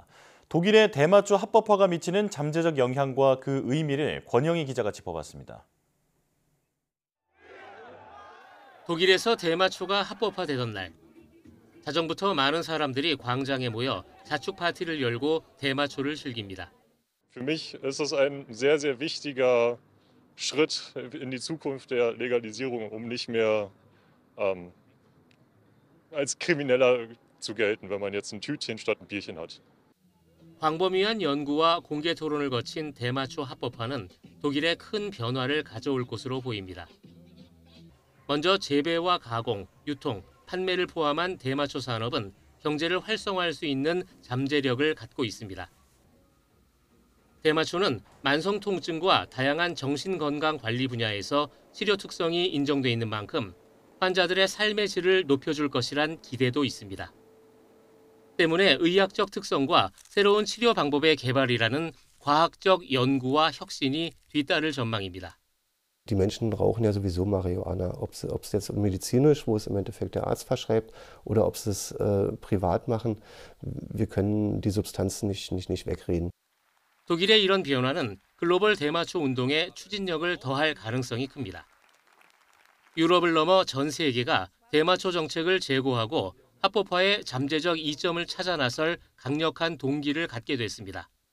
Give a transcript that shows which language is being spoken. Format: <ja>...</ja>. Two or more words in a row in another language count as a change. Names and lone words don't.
<ko>독일의 대마초 합법화가 미치는 잠재적 영향과 그 의미를 권영희 기자가 짚어봤습니다. 독일에서 대마초가 합법화되던 날, 자정부터 많은 사람들이 광장에 모여 자축 파티를 열고 대마초를 즐깁니다.</ko> <de>Für mich ist es ein sehr, sehr wichtiger Schritt in die Zukunft der Legalisierung, nicht mehr als Krimineller zu gelten, wenn man jetzt ein Tütchen statt ein Bierchen hat.</de> <ko>광범위한 연구와 공개 토론을 거친 대마초 합법화는 독일에 큰 변화를 가져올 것으로 보입니다. 먼저 재배와 가공, 유통, 판매를 포함한 대마초 산업은 경제를 활성화할 수 있는 잠재력을 갖고 있습니다. 대마초는 만성 통증과 다양한 정신건강 관리 분야에서 치료 특성이 인정돼 있는 만큼 환자들의 삶의 질을 높여줄 것이란 기대도 있습니다. 때문에 의학적 특성과 새로운 치료 방법의 개발이라는 과학적 연구와 혁신이 뒤따를 전망입니다.</ko> <de>Die Menschen rauchen ja sowieso Marihuana, ob sie es jetzt medizinisch, wo es im Endeffekt der Arzt verschreibt, oder ob sie es privat machen. Wir können die Substanzen nicht wegreden.</de> <ko>독일의 이런 변화는 글로벌 대마초 운동에 추진력을 더할 가능성이 큽니다. 유럽을 넘어 전 세계가 대마초 정책을 재고하고 합법화에 잠재적 이점을 찾아 나설 강력한 동기를 갖게 됐습니다.</ko>